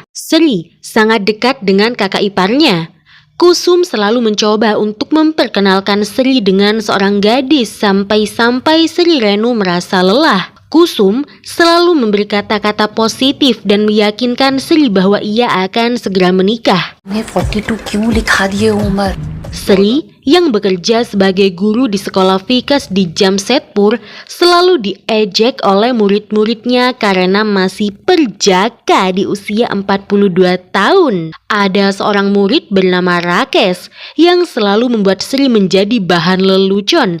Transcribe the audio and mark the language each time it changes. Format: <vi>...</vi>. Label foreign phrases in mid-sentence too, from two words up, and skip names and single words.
<id>Sri sangat dekat dengan kakak iparnya. Kusum selalu mencoba untuk memperkenalkan Sri dengan seorang gadis sampai-sampai Sri Renu merasa lelah. Kusum selalu memberi kata-kata positif dan meyakinkan Sri bahwa ia akan segera menikah.</id> <hi>42 क्यों लिखा दिए उम्र?</hi> <id>Sri yang bekerja sebagai guru di sekolah Vikas di Jamshedpur selalu diejek oleh murid-muridnya karena masih perjaka di usia 42 tahun. Ada seorang murid bernama Rakesh yang selalu membuat Sri menjadi bahan lelucon.</id>